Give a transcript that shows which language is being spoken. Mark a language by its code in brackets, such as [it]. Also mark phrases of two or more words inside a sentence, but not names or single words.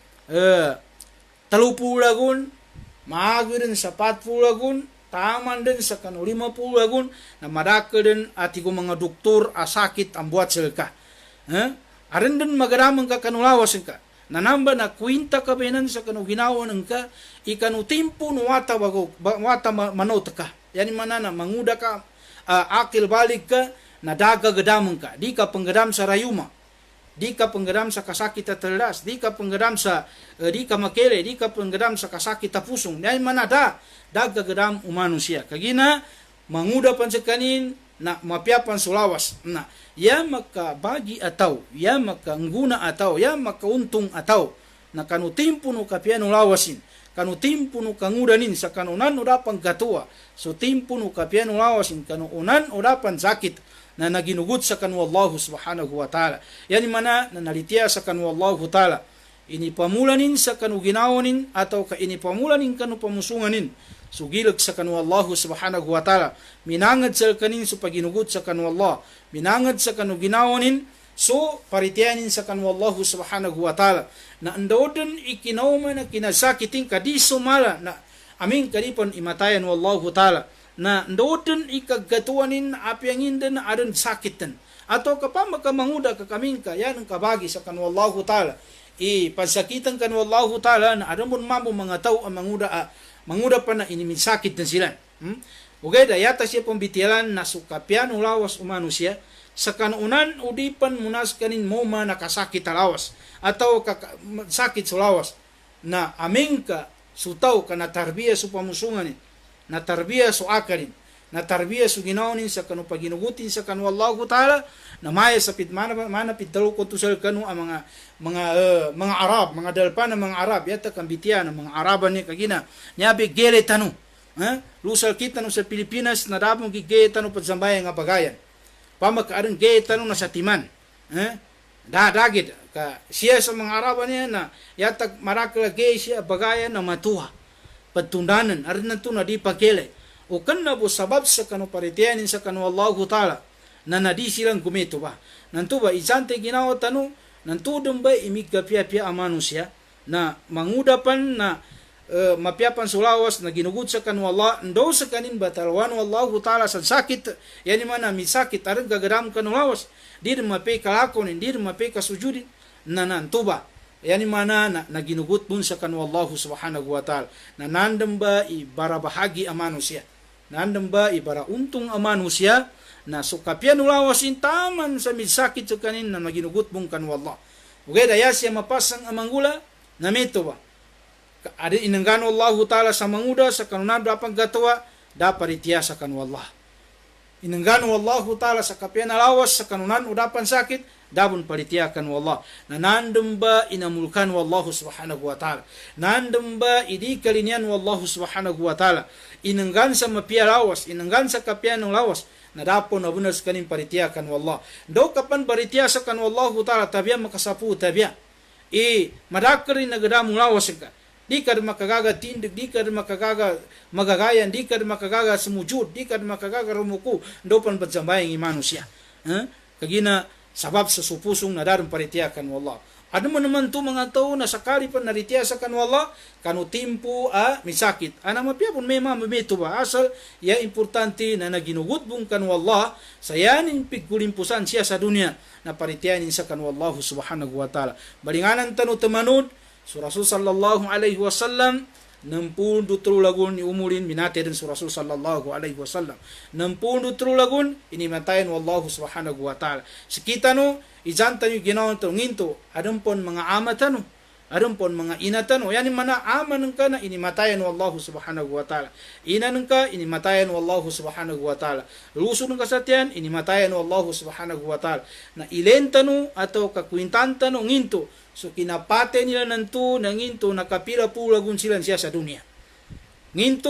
[mdh] talupulagun, maago din sa 40 lagun, taman din sa kanu 50 lagun, na madaka din ati ko mga doktor asakit ang buat silka. Arin din magaramang ka kanulawas ka. Nanamba na kwinta ka benan sa kanu ginawa ng ka, ikanu timpo no wata manot ka. Yani manana, manguda ka, akil balik ka, na daga gadamang ka. Di ka panggadam sa rayuma. Di ka penggeram sa kasakit at telas, di ka penggeram sa di ka makele, di ka penggeram sa kasakit at pusong. Dahil mana daggagadam manusia. Kagina manguda pan sekanin na mapiapan sulawas. Na ya maka bagi ataw, ya maka ngguna ataw, ya maka untung ataw na kanu timpu no kapiano lawasin. Kanu timpu no kangudanin sa kanunan udapan gatua. So timpu no kapiano lawasin kanu unan udapan sakit na naginugot sa kanu [ar] الله سبحانه وتعالى. [mdh] Yani mana na nalitiya sa kanu [ar] الله تعالى. [mdh] Inipamulanin sa kanu ginawanin atau ka inipamulanin kanu pamusunganin. Sugilag sa kanu [ar] الله سبحانه وتعالى. [mdh] Minangad sa kanin sa paginugot sa kanu Allah. Minangad sa kanu ginawanin so paritiyanin sa kanu [ar] الله سبحانه وتعالى. [mdh] Na andodan ikinawma na kinasakitin kadiso mala na aming karipon imatayan [ar] والله تعالى. [mdh] Na ndoten ikagatuanin apiangin din na adan sakitan. Atau kapag makamanguda ka kaming ka, yan ang kabagi sa kanwallahu ta'ala. Pansakitan kanwallahu ta'ala na adan mo mamo mga tao ang manguda pa na inimisakit na sila. Ugay yata siya pambitialan na sukapian ulawas umanusia, sa kanunan udipan munas kanin mo man nakasakit alawas, atau sakit sulawas, na aming ka sutaw ka na tarbiya sa pamusunganin, na tarbiya su akarin, na tarbiya su ginawin sa kanu paginugutin sa kanu [ar] الله تعالى, [mdh] na maya sa mana pitalo ko tusal kanu ang mga Arab, mga dalpan ng mga Arab, yata kambitian ng mga Araban ni kagina, nyabi gele tanu, lusal kita no sa Pilipinas, na dabong gigele tanu pagsambayan nga bagayan, pamakaaring gele tanu na sa timan, dagit, ka siya sa mga Araban niya na, yata marakala gele siya bagayan na matuha, patundanan arin na ito na di pagkele o kan na po sabab sa kanu paritiyanin sa kanu [ar] الله تعالى [mdh] na nadi silang gumito ba nanto ba isante ginawa tanu nanto dun ba imigapya-pya ang manusia na mangudapan na mapiapan sulawas na ginugut sa kanu Allah ndo sa kanin batalwan Allah ta'ala sa sakit yani mana misakit arin gagaram kanu lawas di rin mapay kalakon di rin mapay kasujudin na nanto ba yani mana na ginugut pun sa kanu [ar] الله سبحانه وتعالى [mdh] na nandam ba ibara bahagi ang manusia nandam ba ibara untong ang manusia na sukapian ulawasin taman sa misakit sa kanin na maginugut pun kanu Allah ugay daya siya mapasang ang manggula na meto ba ada inanggano [ar] الله تعالى [mdh] sa manguda sa kanunan dapang gatawa dapat itiya sa kanu Allah inanggano [ar] الله تعالى [mdh] sa kapian alawas sa kanunan udapan sakit dabun palitiyakan wallah na nandun ba inamulkan [ar] والله سبحانه وتعالى [mdh] nandun ba idi kalinian [ar] والله سبحانه وتعالى [mdh] inanggan sa mapia lawas inanggan sa kapian ng lawas na dapo na bunas kanin palitiyakan wallah do kapan palitiyakan [ar] والله تعالى [mdh] tabia makasapu tabia madakarin nagadamong lawas ka di ka makagaga tindig di ka makagaga magagayan di ka makagaga sumujud di ka makagaga rumuku do pan pagsambayang imanusia kagina sabab sa supusong na daron paritiyakan wallah. Ano mo naman to mga tao na sakali pa naritiyasakan wallah, kanu timpo misakit. Ana mapiapon may mamamito ba? Asal, ya importante na naginugot bung kan wallah, sayanin pigkulimpusan siya sa dunia na paritiyanin sa kan [ar] والله سبحانه وتعالى. [mdh] Balinganan tanu temanod, so Rasul [ar] صلى الله عليه وسلم, [mdh] 60 lagun ni umulin minati din sa Rasul [ar] صلى الله عليه وسلم [mdh] 60 lagun inimatayan [ar] والله سبحانه وتعالى [mdh] sikita no izanta nyo ginawan to nginto adun pon mga amatan no adun pon mga inatan no yani mana aman ka na inimatayan [ar] والله سبحانه وتعالى [mdh] inan ka inimatayan [ar] والله سبحانه وتعالى [mdh] lusun ka sa tiyan inimatayan [ar] والله سبحانه وتعالى [mdh] na ilenta no ato kakwintanta no nginto so kinapate nila nanto na nginto nakapira pulagun sila siya sa dunia.